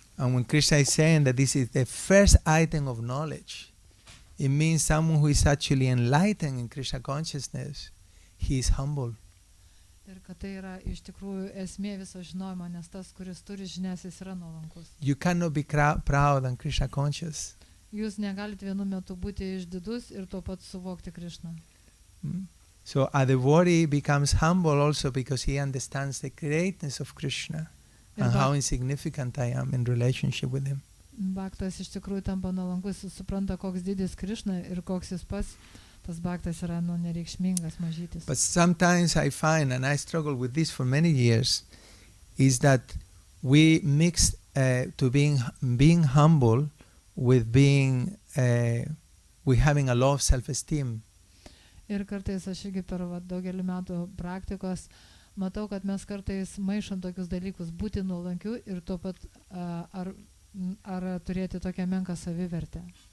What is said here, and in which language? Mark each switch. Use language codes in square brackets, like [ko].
[en] And when Krishna is saying that this is the first item of knowledge, it means someone who is actually enlightened in Krishna consciousness, he is humble. [lt] Ir kad tai yra iš tikrųjų esmė viso žinojimo, nes tas, kuris turi žinias, jis yra nuolankus. [en] You cannot be proud and Krishna conscious. [lt] Jūs negalite vienu metu būti išdidus ir tuo pat suvokti Krišną. [en] So a devotee becomes humble also because he understands the greatness of Krishna and how insignificant I am in relationship with him. [lt] Bhaktas iš tikrųjų tampa nuolankus, jis supranta, koks didis Krišna ir koks jis pats, tas bhaktas yra nereikšmingas, mažytis. [en] But sometimes I find, and I struggle with this for many years, is that we mix to being humble with being with having a low of self-esteem. [lt] Ir kartais aš irgi per daugelį metų praktikos matau, kad mes kartais maišom tokius dalykus, būti nuolankiu ir tuo pat ar turėti tokią menką savivertę.